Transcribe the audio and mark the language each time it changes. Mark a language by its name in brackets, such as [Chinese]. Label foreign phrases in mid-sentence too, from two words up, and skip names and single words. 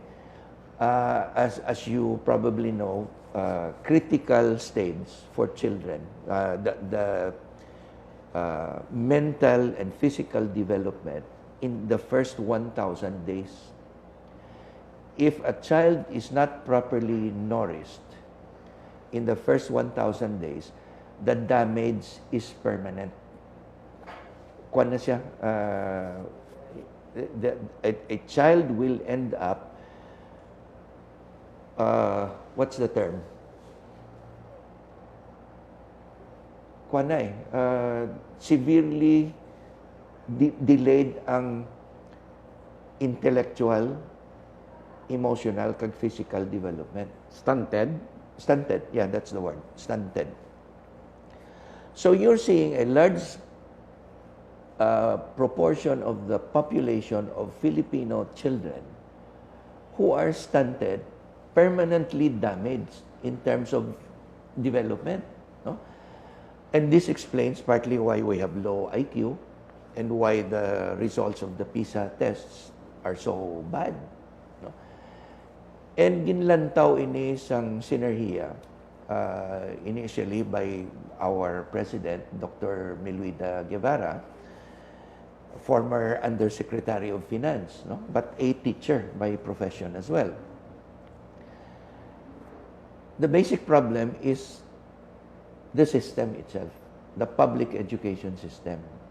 [English] As you probably know, critical stage for children, the mental and physical development in the first 1,000 days. If a child is not properly nourished in the first 1,000 days, the damage is permanent. [Hiligaynon] Kuwan na siya, [English] a child will end up, what's the term? [Hiligaynon] Kuwan na [English] severely delayed [Hiligaynon] ang [English] intellectual, emotional, [Hiligaynon] kag [English] physical development. Stunted. Stunted, yeah, that's the word. Stunted. So you're seeing a large proportion of the population of Filipino children who are stunted, permanently damaged in terms of development. No? And this explains partly why we have low IQ and why the results of the PISA tests are so bad. No? And [Hiligaynon] ginlantaw ini sang [English] Synergeia initially by our president, Dr. Miluida Guevara, former Undersecretary of Finance, no? But a teacher by profession as well. The basic problem is the system itself, the public education system.